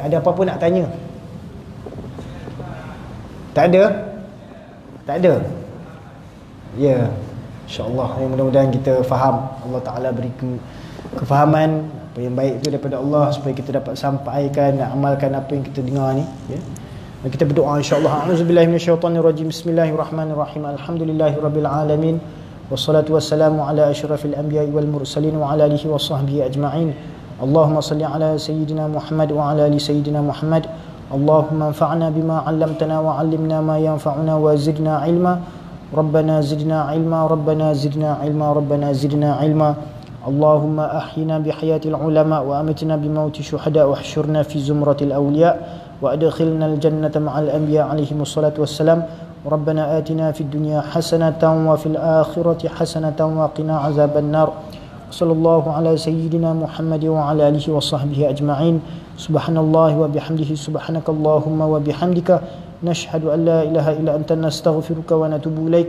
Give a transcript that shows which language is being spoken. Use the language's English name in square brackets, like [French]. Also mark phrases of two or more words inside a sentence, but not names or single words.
[Malay] Ada apa-apa nak tanya? Tak ada? Tak ada? Ya, [Arabic] إن شاء الله, [Malay] mudah-mudahan kita faham, Allah Taala beri kefahaman apa yang baik itu daripada Allah, supaya kita dapat sampaikan dan amalkan apa yang kita dengar ni, ya. Dan kita berdoa [Arabic] إن شاء الله. أعوذ بالله من الشيطان الرجيم. بسم الله الرحمن الرحيم. الحمد لله رب العالمين. والصلاة والسلام على أشرف الأنبياء والمرسلين وعلى آله وصحبه أجمعين. اللهم صل على سيدنا محمد وعلى آل سيدنا محمد. اللهم انفعنا بما علمتنا وعلمنا ما ينفعنا وزدنا علما. ربنا زدنا علما، ربنا زدنا علما، ربنا زدنا علما. اللهم أحينا بحياة العلماء وأمتنا بموت الشهداء واحشرنا في زمرة الأولياء وأدخلنا الجنة مع الأنبياء عليهم الصلاة والسلام. ربنا آتنا في الدنيا حسنة وفي الآخرة حسنة وقنا عذاب النار. صلى الله على سيدنا محمد وعلى آله وصحبه أجمعين. سبحان الله وبحمده سبحانك اللهم وبحمدك نشهد أن لا إله إلا أنت نستغفرك ونتوب إليك.